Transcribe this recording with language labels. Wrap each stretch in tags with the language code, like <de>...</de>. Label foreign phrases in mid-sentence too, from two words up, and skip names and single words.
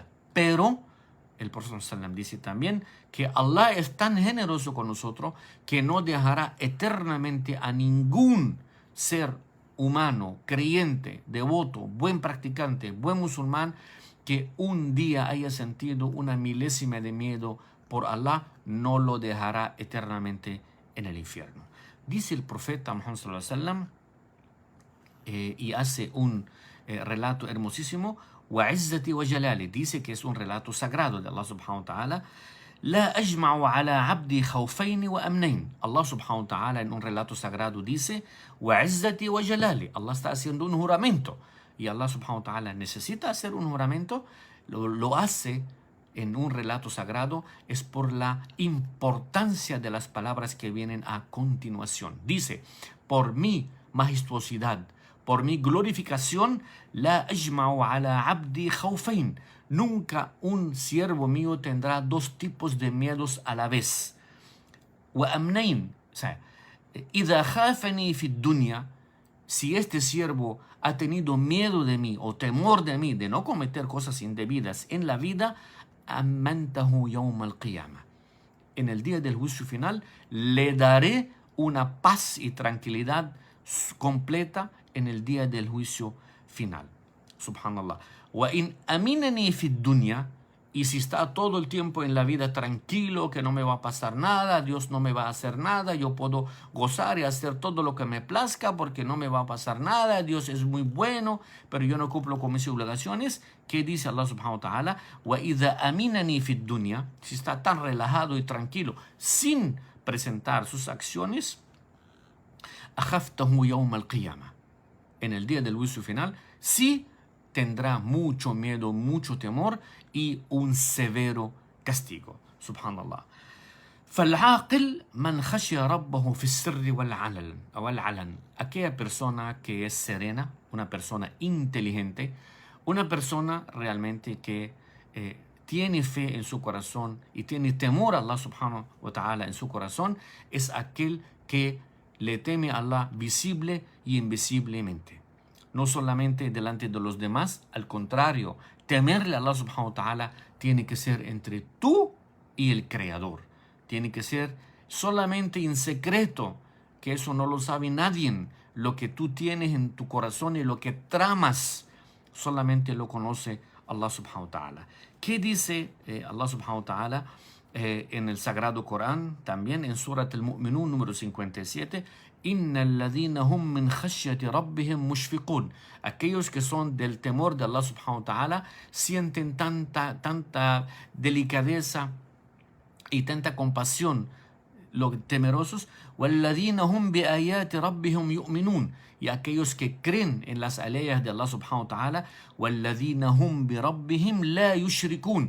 <es>Pero el profeta dice también que Allah es tan generoso con nosotros que no dejará eternamente a ningún ser humano, creyente, devoto, buen practicante, buen musulmán, que un día haya sentido una milésima de miedo por Allah, no lo dejará eternamente en el infierno. Dice el profeta Muhammad</es> <ar>صلى الله عليه وسلم,</ar> <es>y hace un relato hermosísimo,</es> <ar>وَعِزَّتِي وَجَلَالِ,</ar> <es>dice que es un relato sagrado de Allah</es> <ar>سبحانه وتعالى. لا أجمع على عبدي خوفين وأمنين.</ar> <es>Allah</es> <ar>سبحانه وتعالى</ar> <es>en un relato sagrado dice</es> <ar>وَعِزَّتِي وَجَلَالِ.</ar> <es>Allah está haciendo un juramento y Allah</es> <ar>سبحانه وتعالى</ar> <es>necesita hacer un juramento, lo hace en un relato sagrado, es por la importancia de las palabras que vienen a continuación. Dice, por mi majestuosidad, por mi glorificación,</es> <ar>لا أجمع على عبدي خوفين.</ar> <es>Nunca un siervo mío tendrá dos tipos de miedos a la vez.</es> <ar>وأمنين,</ar> <es>o sea,</es> <ar>إذا خافني في الدنيا,</ar> <es>si este siervo ha tenido miedo de mí o temor de mí, de no cometer cosas indebidas en la vida,</es> <ar>أمنته يوم القيامة.</ar> <es>En el día del juicio final le daré una paz y tranquilidad completa en el día del juicio final. Subhanallah.</es> <ar>وإن أمنني في الدنيا,</ar> <es>y si está todo el tiempo en la vida tranquilo, que no me va a pasar nada, Dios no me va a hacer nada, yo puedo gozar y hacer todo lo que me plazca porque no me va a pasar nada, Dios es muy bueno, pero yo no cumplo con mis obligaciones. ¿Qué dice Allah</es> <ar>سبحانه وتعالى? وإذا أمنني في الدنيا,</ar> <es>si está tan relajado y tranquilo sin presentar sus acciones,</es> <ar>أخفته يوم القيامة.</ar> <es>En el día del juicio final, sí tendrá mucho miedo, mucho temor y un severo castigo. Subhanallah.</es> <ar>فالعاقل من خشي ربه في السر والعلن.</ar> <es>Aquella persona que es serena, una persona inteligente, una persona realmente que tiene fe en su corazón y tiene temor a Allah</es> <ar>سبحانه وتعالى</ar> <es>en su corazón, es aquel que le teme a Allah visible y invisiblemente. No solamente delante de los demás, al contrario, temerle a Allah</es> <ar>سبحانه وتعالى</ar> <es>tiene que ser entre tú y el Creador. Tiene que ser solamente en secreto, que eso no lo sabe nadie. Lo que tú tienes en tu corazón y lo que tramas, solamente lo conoce Allah</es> <ar>سبحانه وتعالى.</ar> <es>¿Qué dice Allah</es> <ar>سبحانه وتعالى</ar> <es>en el Sagrado Corán? También en Surat al-Mu'minun número 57.</es> <ar>إن الذين هم من خشية ربهم مشفقون.</ar> <es>Aquellos que son del temor de Allah</es> <ar>سبحانه وتعالى</ar> <es>sienten tanta delicadeza y tanta compasión, los temerosos.</es> <ar>والذين هم بآيات ربهم يؤمنون.</ar> <es>Y aquellos que creen en las aleyas de Allah</es> <ar>سبحانه وتعالى, والذين هم بربهم لا يشركون.</ar>